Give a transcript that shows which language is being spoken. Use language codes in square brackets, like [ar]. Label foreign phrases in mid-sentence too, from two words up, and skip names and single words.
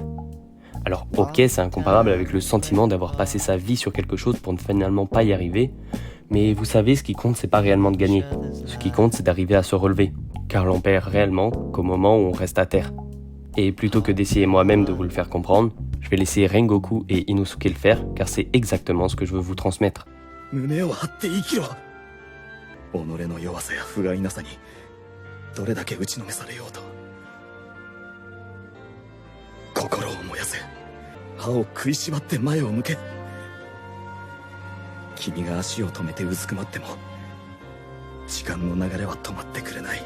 [fr] Alors ok, c'est incomparable avec le sentiment d'avoir passé sa vie sur quelque chose pour ne finalement pas y arriver, mais vous savez, ce qui compte, c'est pas réellement de gagner. Ce qui compte, c'est d'arriver à se relever, car l'on perd réellement qu'au moment où on reste à terre. Et plutôt que d'essayer moi-même de vous le faire comprendre, je vais laisser Rengoku et Inosuke le faire, car c'est exactement ce que je veux vous transmettre. [ja] 胸を張って生きろ。己の弱さや不甲斐なさにどれだけ打ちのめされようと心を燃やせ。歯を食いしばって前を向け。君が足を止めてうずくまっても時間の流れは止まってくれない。